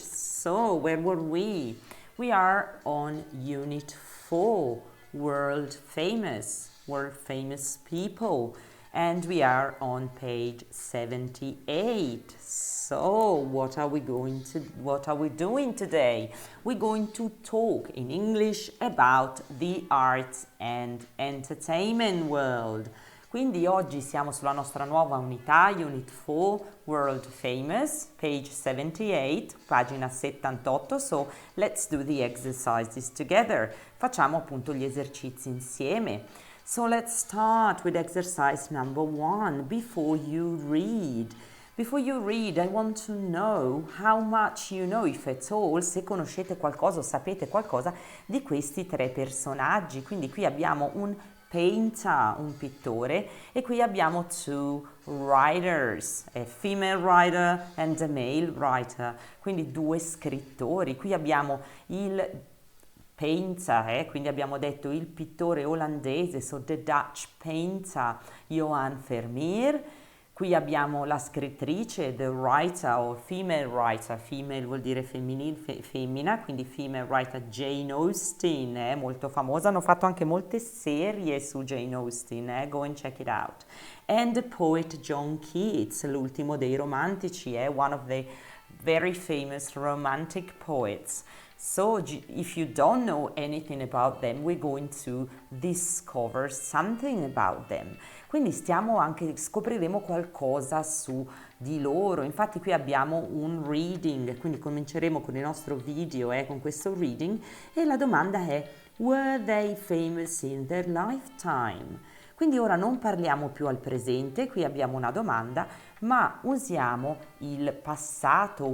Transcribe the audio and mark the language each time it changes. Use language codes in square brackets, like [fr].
[en] So, where were we? We are on Unit 4, World Famous People, and we are on page 78. So, what are we doing today? We're going to talk in English about the arts and entertainment world. [it] Quindi oggi siamo sulla nostra nuova unità, Unit 4, [en] World Famous, page 78, [it] pagina 78. [en] So, let's do the exercises together. [it] Facciamo appunto gli esercizi insieme. [en] So, let's start with exercise number 1, before you read. Before you read, I want to know how much you know, if at all, [it] se conoscete qualcosa o sapete qualcosa di questi tre personaggi. Quindi qui abbiamo un painter, un pittore, e qui abbiamo [en] two writers, a female writer and a male writer, [it] quindi due scrittori. Qui abbiamo il painter, quindi abbiamo detto il pittore olandese, [en] so the Dutch painter, [it] Johan Vermeer. Qui abbiamo la scrittrice, the writer o female writer, female vuol dire femmina, quindi female writer Jane Austen, molto famosa, hanno fatto anche molte serie su Jane Austen, [en] go and check it out. And the poet John Keats, [it] l'ultimo dei romantici, [en] one of the very famous romantic poets. So if you don't know anything about them, we're going to discover something about them. [it] Quindi scopriremo qualcosa su di loro. Infatti qui abbiamo un reading, quindi cominceremo con il nostro video, con questo reading, e la domanda è: [en] were they famous in their lifetime? [it] Quindi ora non parliamo più al presente, qui abbiamo una domanda, ma usiamo il passato.